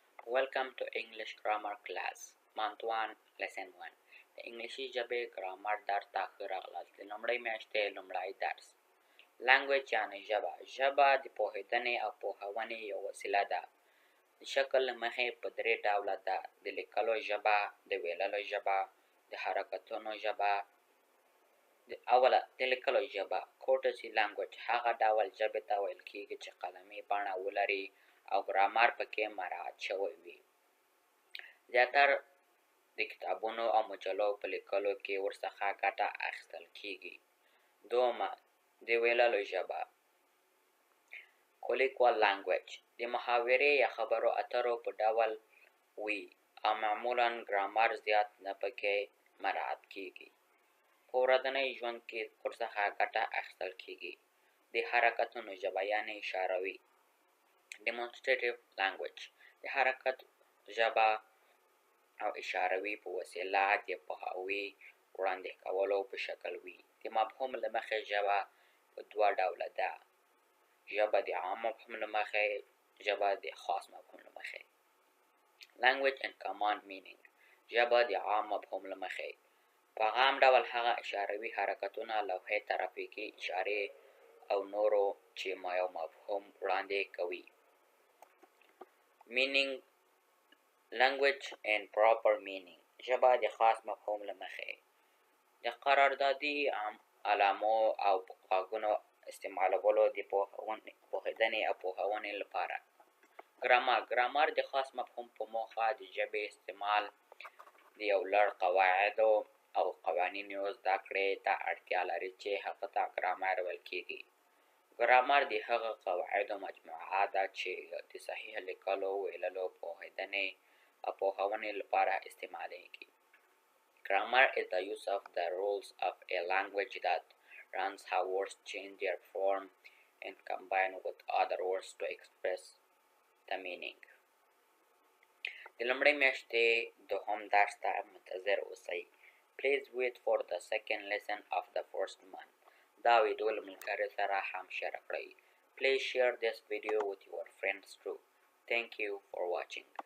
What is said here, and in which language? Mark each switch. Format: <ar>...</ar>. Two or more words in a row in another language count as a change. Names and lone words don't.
<en>Welcome to English Grammar class. Month 1, Lesson 1.</en> <ps>د انګلیسي ژبې ګرامر درس ته ښه راغلاست. د لومړۍ میاشتې لومړی درس. لانګویج یعنې ژبه. ژبه د پوهېدنې او پوهونې یو وسیله ده. د شکل له مخې په درې ډوله ده: د لیکلو ژبه، د ویللو ژبه، د حرکتونو ژبه. اوله د لیکلو ژبه.</ps> <en>courtesy language</en> <ps>هغه ډول ژبې ته ویل کېږي چې قلمي بڼه ولري او ګرامر پکې مراعات شوی وي. زیاتر د کتابونو او مجلو په لیکلو کې ورڅخه ګټه اخیستل کېږي. دومه د ویللو ژبه.</ps> <en>colloquial language</en> <ps>د محاورې یا خبرو اترو په ډول وي او معمولا ګرامر زیات نه پکې مراعات کېږي. په ورځني ژوند کې ورڅخه ګټه اخیستل کېږي. د حرکتونو ژبه یعنې اشاروي.</ps> <en>demonstrative language</en> <ps>د حرکت ژبه او اشاروي په وسیله د پوهاوي وړاندې کولو په شکل وي. د مفهوم له مخې ژبه په دوه ډوله ده: ژبه د عام مفهوم له مخې، ژبه د خاص مفهوم له مخې.</ps> <en>language and common meaning</en> <ps>ژبه د عام مفهوم له مخې. په عام ډول هغه اشاروي حرکتونه، لوحې، ترافیکي اشارې او نورو چې یو مفهوم وړاندې کوي.</ps> <en>meaning language and proper meaning</en> <ps>ژبه د خاص مفهوم له مخې. د قراردادي علامو او غږونو استعمالولو د پوهېدنې او پوهونې لپاره. ګرامر د خاص مفهوم په موخه د ژبې استعمال د یو لړ قواعدو او قوانینو زده کړې ته اړتیا لري چې هغه ته ګرامر ویل کېږي. ګرامر د هغه قواعدو مجموعه ده چې د صحیح لیکلو، ویللو، پوهېدنې او پوهونې لپاره استعمالیږي.</ps> <en>Grammar is the use of the rules of a language that runs how words change their form and combine with other words to express the meaning.</en> <ps>د لومړۍ میاشتې دوهم درس ته منتظر اوسئ.</ps> <en>Please wait for the second lesson of the first month.</en> <ps>دا ویډیو له ملګرو سره هم شیر کړئ.</ps> <en>Please share this video with your friends too. Thank you for watching.</en>